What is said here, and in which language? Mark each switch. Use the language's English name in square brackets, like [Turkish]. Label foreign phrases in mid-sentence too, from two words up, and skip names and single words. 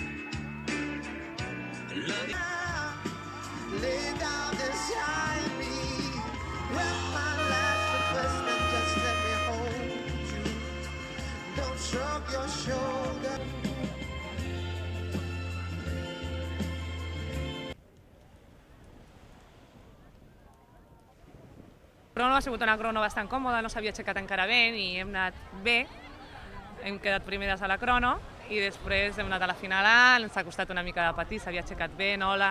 [English] Lay down beside me. Well, my last request, and just let me hold you. Don't shrug your shoulder. [Catalan] La crono ha sigut una crono bastant còmoda, no s'havia aixecat encara bé i hem anat bé. Hem quedat primeres a la crono i després hem anat a la final A, ens ha costat una mica de patir, s'havia aixecat bé, Nola.